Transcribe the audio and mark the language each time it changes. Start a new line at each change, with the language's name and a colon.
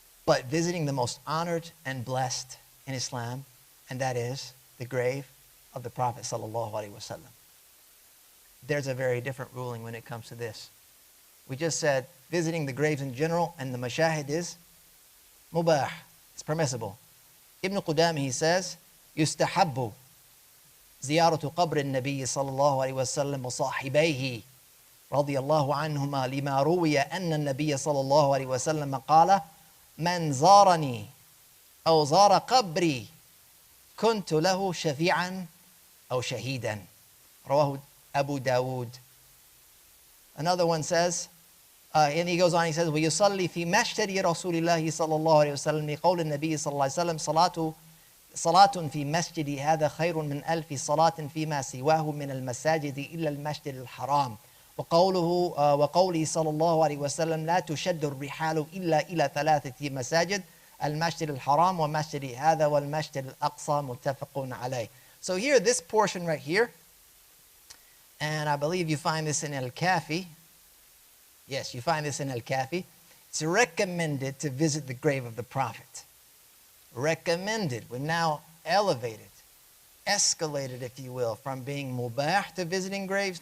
English: but visiting the most honored and blessed in Islam, and that is the grave of the Prophet sallallahu alaihi wasallam. There's a very different ruling when it comes to this. We just said visiting the graves in general, and the mashahid is mubah. It's permissible. Ibn Qudāmah, he says,
Arabic: يستحب زيارة قبر النبي صلى الله عليه وسلم وصاحبيه رضي الله عنهما لما روي أن النبي صلى الله عليه وسلم قال من زارني أو زار قبري كنت له شفيعا أو شهيدا رواه أبو داود.
English: Another one says, and he goes on, he says,
Arabic: ويصلي في مشتد رسول الله صلى الله عليه وسلم لقول النبي صلى الله عليه وسلم صلاة في مسجد هذا خير من ألف صلاة فيما سواه من المساجد إلا المسجد الحرام. وقوله صلى الله عليه وسلم لا تشد الرحال إلا إلى ثلاثة مساجد المسجد الحرام ومسجد هذا والمسجد الأقصى متفق عليه.
English: So here, this portion right here, and I believe you find this in al-Kāfī. Yes, you find this in al-Kāfī. It's recommended to visit the grave of the Prophet. Recommended. We're now elevated, escalated, if you will, from being mubah to visiting graves.